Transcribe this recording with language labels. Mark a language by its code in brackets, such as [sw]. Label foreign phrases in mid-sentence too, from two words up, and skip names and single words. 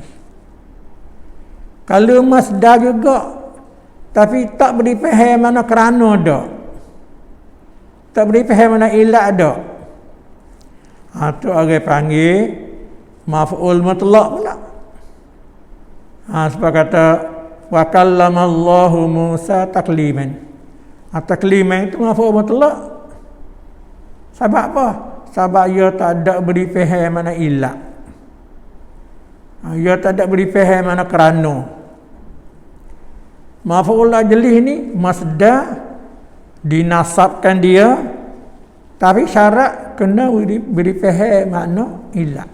[ms] Kalau masdar juga tapi tak beri pehe mana kerana dak, tak beri pehe mana ilat dak, tu orang panggil [ar] مفعول مطلق [ms] pula. Sebab kata [ar] وكلم الله موسى تكليما. [ms] Takliman itu [ar] مفعول مطلق. [ms] Sebab apa? Sebab ia tak ada beri faham mana ilah. Ia tak ada beri faham mana kerana. [ar] مفعول لأجله [ms] ni masdar dinasabkan dia, tapi syarat kena beri faham makna ilah.